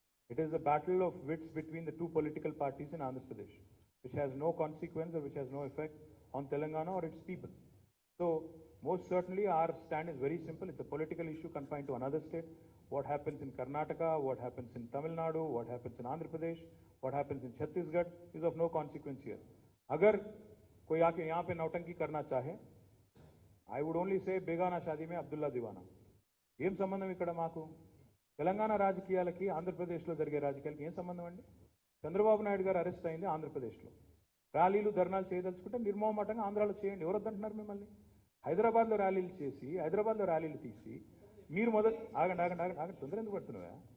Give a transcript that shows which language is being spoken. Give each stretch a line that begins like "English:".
English: It is a battle of wits between the two political parties in Andhra Pradesh, which has no consequence or which has no effect on Telangana or its people. So, most certainly our stand is very simple. It's a political issue confined to another state. What happens in Karnataka, what happens in Tamil Nadu, what happens in Andhra Pradesh, what happens in Chhattisgarh is of no consequence here.
Hindi: Agar कोई आके यहाँ पे नौटंकी करना चाहे,
English: I would only say
Hindi: बेगाना शादी में अब्दुल्ला दीवाना.
Telugu: ఏం సంబంధం ఇక్కడ మాకు? తెలంగాణ రాజకీయాలకి ఆంధ్రప్రదేశ్లో జరిగే రాజకీయాలకి ఏం సంబంధం అండి? చంద్రబాబు నాయుడు గారు అరెస్ట్ అయింది ఆంధ్రప్రదేశ్లో. ర్యాలీలు ధర్నాలు చేయదలుచుకుంటే నిర్మోహమాటంగా ఆంధ్రాలో చేయండి, ఎవరు వద్దంటున్నారు మిమ్మల్ని? హైదరాబాద్లో ర్యాలీలు చేసి, హైదరాబాద్లో ర్యాలీలు తీసి, మీరు ఆగండి తొందర ఎందుకు పడుతున్నావా?